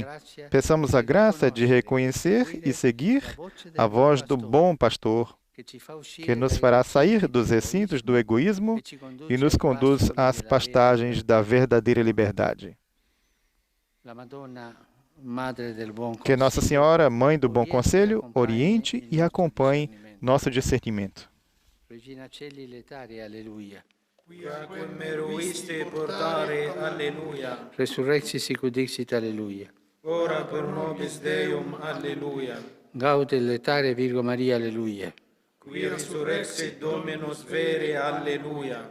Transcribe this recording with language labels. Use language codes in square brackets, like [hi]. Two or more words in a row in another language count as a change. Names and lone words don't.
[pt] Peçamos a graça de reconhecer e seguir a voz do bom pastor, que nos fará sair dos recintos do egoísmo e nos conduz às pastagens da verdadeira liberdade. Que Nossa Senhora, Mãe do Bom Conselho, oriente e acompanhe nosso discernimento. [la] Regina Celi letare, alleluia. Quiaque meruiste portare, alleluia. Resurrexit sic ut dixit, alleluia. Ora pro nobis Deum, alleluia. Gaude letare Virgo Maria, alleluia. Qui resurrexit Dominus vere, alleluia.